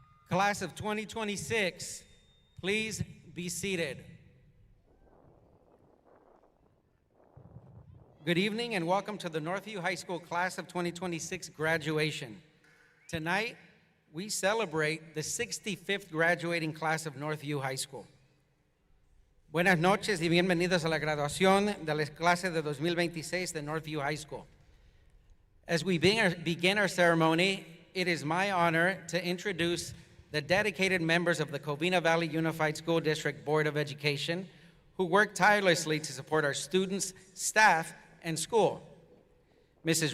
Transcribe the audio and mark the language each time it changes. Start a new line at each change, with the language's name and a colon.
English: Class of 2026, please be seated. Good evening and welcome to the Northview High School Class of 2026 graduation. Tonight, we celebrate the 65th graduating class of Northview High School.
Spanish: Buenas noches y bienvenidos a la graduación de la clase de 2026 de Northview High School.
English: As we begin our ceremony, it is my honor to introduce the dedicated members of the Covina Valley Unified School District Board of Education who work tirelessly to support our students, staff, and school. Mrs.